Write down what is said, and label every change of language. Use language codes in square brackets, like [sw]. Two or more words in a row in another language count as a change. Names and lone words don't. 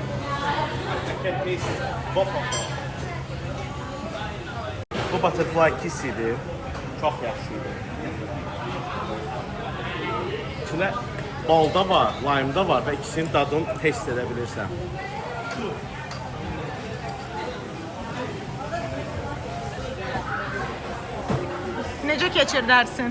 [en] I can taste both of them. Bu butterfly kiss idi. [az] Çox yaxşı idi. İçində balda var, lime'da var və ikisinin dadını test edə bilirsən. Necə keçir dərsin?